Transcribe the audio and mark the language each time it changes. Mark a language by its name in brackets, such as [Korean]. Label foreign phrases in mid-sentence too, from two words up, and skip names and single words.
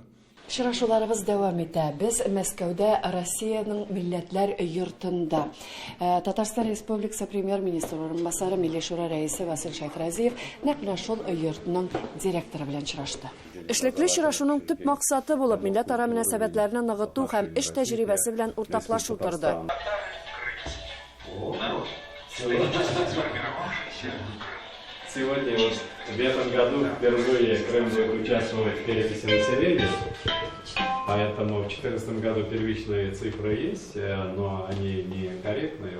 [Tatar] Шырашуларыбыз дәвам итә. Без Мәскәүдә Россиянең милләтләр йортында. Татарстан Республикасы премьер-министры урынбасары Милли шура рәисе Васил Шайхразиев нәкъ шул йортның директоры белән очрашты. Эшлекле очрашуның төп максаты булып милләт-ара мөнәсәбәтләрне ныгыту һәм эш тәҗрибәсе белән уртаклашу торды. [Russian] Сегодня в этом году впервые Крым будет участвовать в переписи населения, поэтому в 2014 году первичные цифры есть, но они не корректные.